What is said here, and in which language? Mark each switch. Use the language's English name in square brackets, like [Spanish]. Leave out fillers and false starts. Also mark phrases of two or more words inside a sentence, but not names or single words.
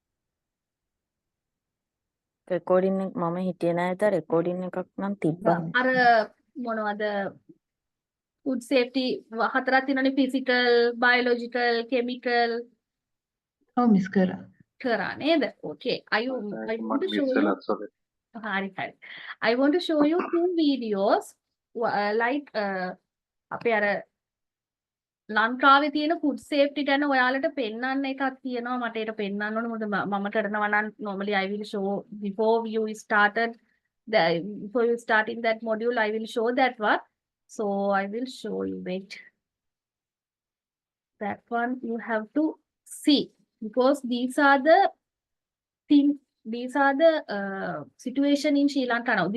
[Sinhala] රෙකෝඩින් එක මම හිටියේ නෑ තා රෙකෝඩින් එකක් නම් තිබ්බනේ. අර මොනවද [English] food safety [Sinhala] හතරක් තියෙනනේ [English] physical, biological, chemical [Sinhala] ඔව් මිස් කරා. කරා නේද? Okay. I මට [English] want to [Sinhala] මිස් [English] show you [Sinhala] වෙලා sorry. හරි. [English] I want to show you two videos like [Sinhala] අපේ අර ලංකාවේ තියෙන [English] food safety [Sinhala] ගැන ඔයාලට පෙන්වන්න එකක් තියෙනවා. මට ඒක පෙන්වන්න ඕනේ. මොකද මම කරනවා නම් [English] normally I will show before you start in that module I will show that one. So I will show you. Wait. That one you have to see because these are the situation in Sri Lanka now.